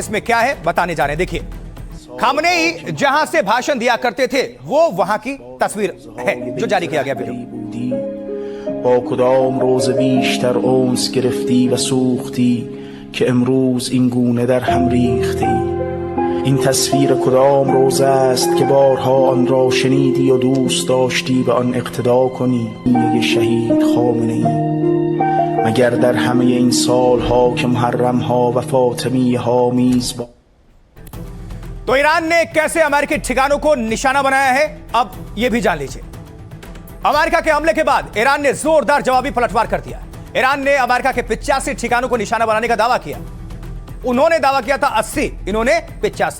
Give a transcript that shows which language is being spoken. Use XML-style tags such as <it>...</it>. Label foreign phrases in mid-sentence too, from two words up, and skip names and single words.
<hi>इसमें क्या है बताने जा रहे हैं। देखिए, खामनेई जहां से भाषण दिया करते थे वो वहां की तस्वीर है जो जारी किया गया वीडियो।</hi> <fa>با کدام روز بیشتر اونس گرفتی و سوختی که امروز این گونه در هم ریختی این تصویر کدام روز است که بارها آن را شنیدی و دوست داشتی به آن اقتدا کنی یه شهید خامنه ای مگر در همه این سالها که محرم ها و فاطمی ها میزبان</fa> <hi>तो ईरान ने कैसे अमेरिकी ठिकानों को निशाना बनाया है, अब यह भी जान लीजिए। अमेरिका के हमले के बाद ईरान ने जोरदार जवाबी पलटवार कर दिया। ईरान ने अमेरिका के 85 ठिकानों को निशाना बनाने का दावा किया। उन्होंने दावा किया था 80, इन्होंने 85।</hi>